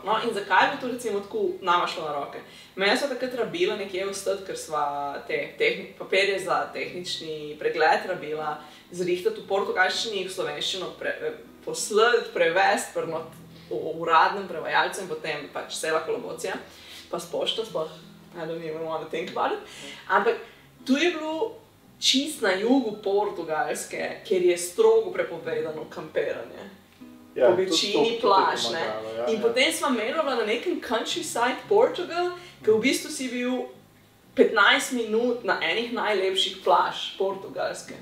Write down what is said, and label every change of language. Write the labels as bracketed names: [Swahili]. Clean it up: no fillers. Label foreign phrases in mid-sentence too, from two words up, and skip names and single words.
[Slovenian] No, in zakaj bi to recimo tako nama šlo na roke? Mene sva takrat rabila nekje ostati, ker sva te papirje za tehnični pregled rabila, zrihtati v portugalščini, v slovenščino poslati, prevesti pri uradnem prevajalcu in potem pač cela kolabocija, pa s pošto, sploh, [English] I don't even want to think about it. [Slovenian] Ampak tu je bilo čist na jugu Portugalske, kjer je strogo prepovedano kamperanje. Po večini plaž, ne. In potem sva merila na nekem countryside Portugal, ki v bistvu si bil 15 minut na enih najlepših plaž Portugalske.